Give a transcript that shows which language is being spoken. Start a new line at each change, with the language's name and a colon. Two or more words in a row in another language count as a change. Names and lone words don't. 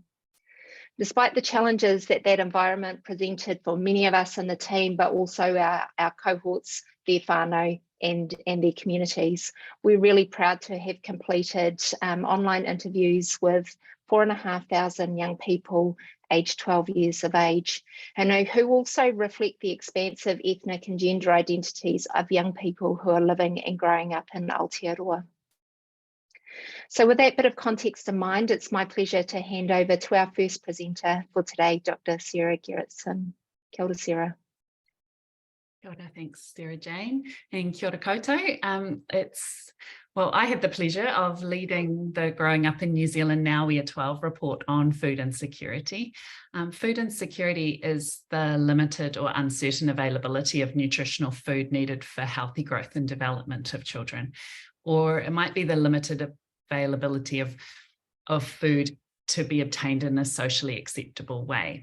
English: Despite the challenges that environment presented for many of us in the team, but also our cohorts, their whānau and their communities, we're really proud to have completed online interviews with 4,500 young people aged 12 years of age, and who also reflect the expansive ethnic and gender identities of young people who are living and growing up in Aotearoa. So with that bit of context in mind, it's my pleasure to hand over to our first presenter for today, Dr. Sarah Gerritsen.
Māori: Kia ora,
English: Sarah.
Māori: Kia ora,
English: thanks, Sarah Jane, and
Māori: kia ora koutou.
English: It's Well, I had the pleasure of leading the Growing Up in New Zealand Now Year 12 report on food insecurity. Food insecurity is the limited or uncertain availability of nutritional food needed for healthy growth and development of children. Or it might be the limited availability of food to be obtained in a socially acceptable way.